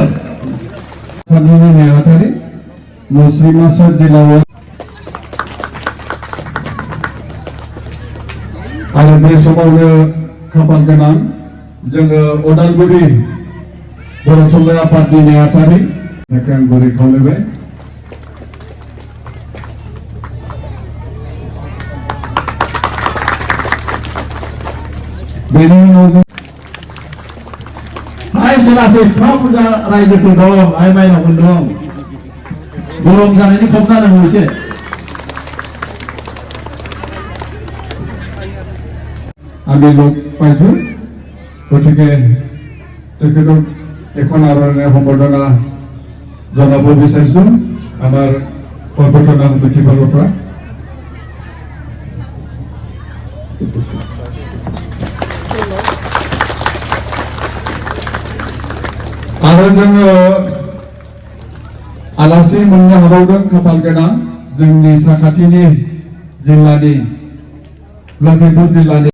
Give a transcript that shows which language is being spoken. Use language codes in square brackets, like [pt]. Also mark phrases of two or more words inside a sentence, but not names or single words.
[brx] आफादनि नेहाथारि मुस्लिमा सोरजिलाव आरो बे समावनो खाफाल गोनां जोङो उदालगुरि बर' थुनलाइ आफादनि नेहाथारि आं गुरै खावलायबाय बेनि उनाव जों आइ सोलासै एफा बुरजा रायजोफोर दं आइ माइनावफोर दं गरम जानायनि खम जानांगौ एसे [as] আমি লগ পাইছোঁ গতিকে তেখেতক এখন আৰণ্য সম্বৰ্ধনা জনাব বিচাৰিছোঁ আমাৰ পৰ্বতনা সমিতিৰ ফালৰ পৰা [brx] आरो जोङो आलासि मोननो हाबावदों खाफाल गोनां जोंनि साखाथिनि जिल्लानि लखिमपुर जिल्लानि